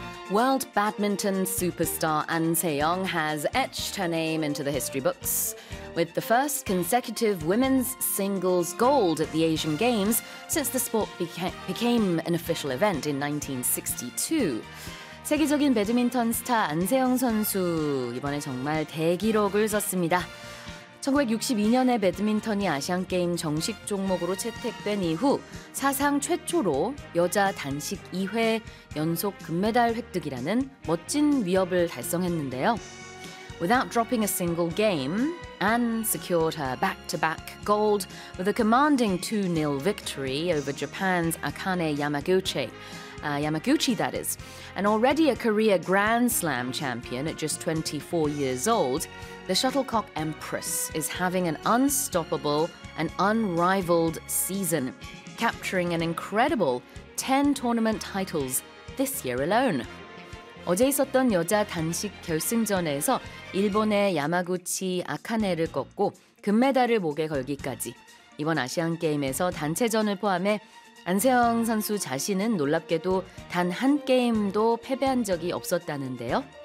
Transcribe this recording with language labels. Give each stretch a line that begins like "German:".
English: World badminton superstar An Se-young has etched her name into the history books with the first consecutive women's singles gold at the Asian Games since the sport became an official event in 1962.
Korean: 세계적인 배드민턴 스타 안세영 선수, 이번에 정말 대기록을 썼습니다. 1962년에 배드민턴이 아시안게임 정식 종목으로 채택된 이후 사상 최초로 여자 단식 2회 연속 금메달 획득이라는 멋진 위업을 달성했는데요.
English: Without dropping a single game, Anne secured her back-to-back gold with a commanding 2-0 victory over Japan's Akane Yamaguchi. Yamaguchi, that is, and already a career Grand Slam champion at just 24 years old, the shuttlecock empress is having an unstoppable and unrivaled season, capturing an incredible 10 tournament titles this year alone.
Korean: 어제 있었던 여자 단식 결승전에서 일본의 야마구치 아카네를 꺾고 금메달을 목에 걸기까지 이번 아시안 게임에서 단체전을 포함해 안세영 선수 자신은 놀랍게도 단 한 게임도 패배한 적이 없었다는데요.